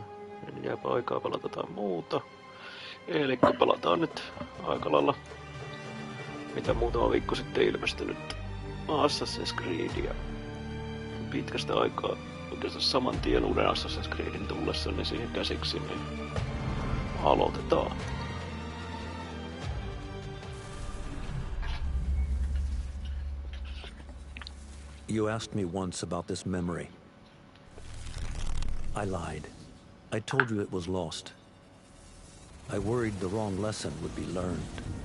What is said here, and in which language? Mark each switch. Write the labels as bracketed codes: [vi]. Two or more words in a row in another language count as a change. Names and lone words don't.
[fi] Niin jääpä aikaa pelata jotain muuta. Elikkä pelataan nyt aika lailla, mitä muutama viikko sitten ilmestynyt Assassin's Creedia. Pitkästä aikaa oikeastaan saman tien uuden Assassin's Creedin tullessa niin siihen käsiksi, niin aloitetaan. [en] You asked me once about this memory. I lied. I told you it was lost. I worried the wrong lesson would be learned.